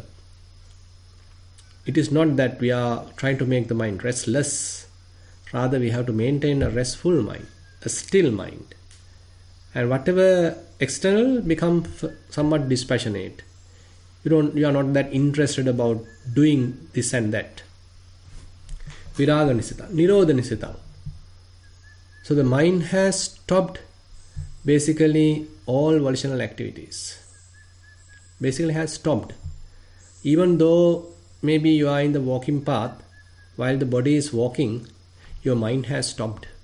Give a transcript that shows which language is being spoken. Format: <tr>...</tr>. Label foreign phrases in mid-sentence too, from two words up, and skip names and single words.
<en>It is not that we are trying to make the mind restless. Rather, we have to maintain a restful mind, a still mind. And whatever external become somewhat dispassionate. You are not that interested about doing this and that.</en> <pi>Viraga nisita, nirodha nisita.</pi> <en>So the mind has stopped basically all volitional activities. Basically has stopped. Even though maybe you are in the walking path, while the body is walking, your mind has stopped.</en>